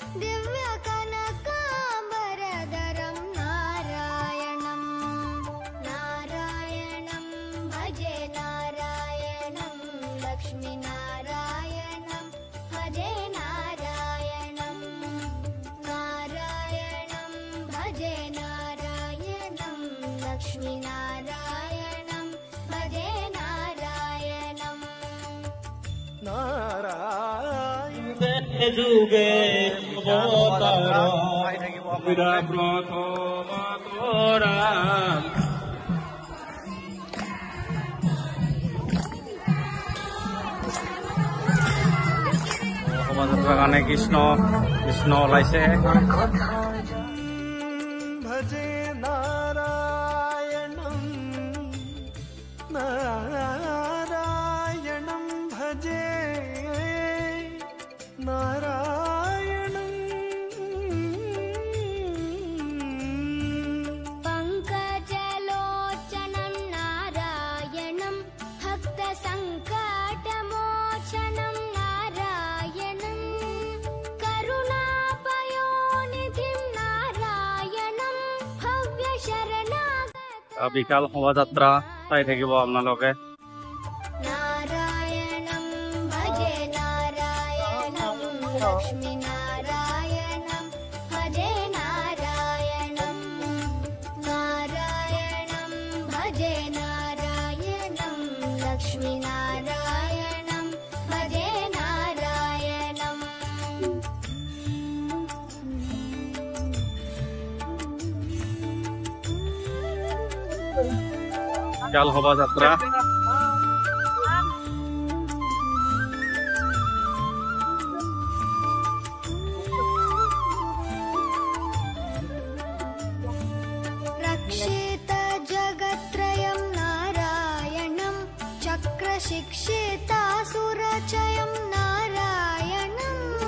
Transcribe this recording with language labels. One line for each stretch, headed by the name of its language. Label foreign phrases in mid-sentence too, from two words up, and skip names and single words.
Sanskrit: दिव्यकनकाम्बरधरं नारायणं नारायणं भजे नारायणं लक्ष्मीनारायणं भजे नारायणं नारायणं भजे नारायणं लक्ष्मीनारायणं भजे नारायणं
Assamese: যুগে অৱতাৰ প্ৰথমতৰা শোভাযাত্ৰাৰ কাৰণে কৃষ্ণ ওলাইছে।
Sanskrit: भजे नारायणम् नारायणम् भजे नारायणम् पङ्कजलोचनं नारायणं भक्तसङ्कटमोचनं नारायणं करुणापयोनिधिं नारायणं भव्यशरणागतं
Assamese: বিশাল শোভাযাত্ৰা চাই থাকিব আপোনালোকে।
Sanskrit: नारायणं भजे नारायणं लक्ष्मीनारायणं भजे नारायणं नारायणं भजे नारायणं लक्ष्मीनारायणं भजे नारायणं
Assamese: বিশাল শোভাযাত্ৰা
Sanskrit: रक्षित जगत्त्रयं नारायणं चक्रशिक्षितासुरचयं नारायणम्